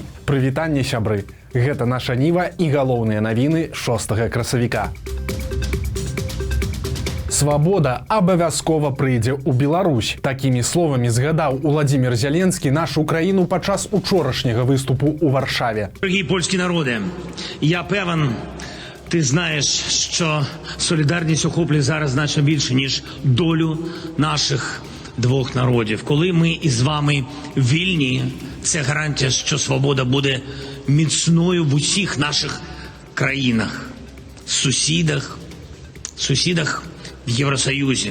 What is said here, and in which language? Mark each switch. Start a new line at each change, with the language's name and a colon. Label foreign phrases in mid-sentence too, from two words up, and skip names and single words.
Belarusian: Прывітанне, сябры. Гэта наша Ніва і галоўныя навіны 6 красавіка. Свабода абавязкова прыйдзе ў Беларусь. Такімі словамі згадаў Уладзімір Зеленскі нашу краіну падчас учорашняга выступу ў Варшаве.
Ukrainian: Дорогі польські народи, я певен, ти знаєш, що солідарність охоплює зараз значно більше, ніж долю наших двох народів. Коли ми із вами вільні, це гарантія, що свобода буде міцною в усіх наших країнах, сусідах в Євросоюзі.